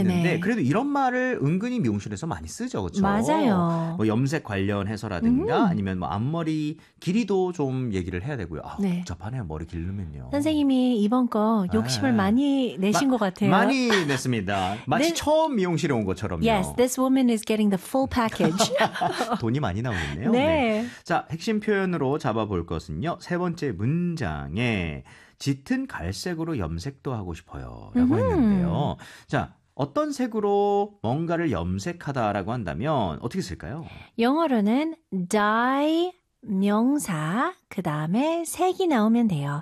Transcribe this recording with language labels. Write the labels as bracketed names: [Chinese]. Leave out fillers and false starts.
[Korean] 했는데 그래도 이런 말을 은근히 미용실에서 많이 쓰죠. 그렇죠? 맞아요. 뭐 염색 관련해서라든가 아니면 뭐 앞머리 길이도 좀 얘기를 해야 되고요. 아, 네. 복잡하네요. 머리 길르면요. 선생님이 이번 거 욕심을 많이 내신 것 같아요. 많이 냈습니다. 마치 처음 미용실에 온 것처럼요. [English] Yes, this woman is getting the full package. [Korean] 돈이 많이 나오겠네요. 네. 네. 자, 핵심 표현으로 잡아볼 것은요. 세 번째 문장에 짙은 갈색으로 염색도 하고 싶어요 라고 했는데요. 자, 어떤 색으로 뭔가를 염색하다라고 한다면 어떻게 쓸까요? 영어로는 dye 명사, 그 다음에 색이 나오면 돼요.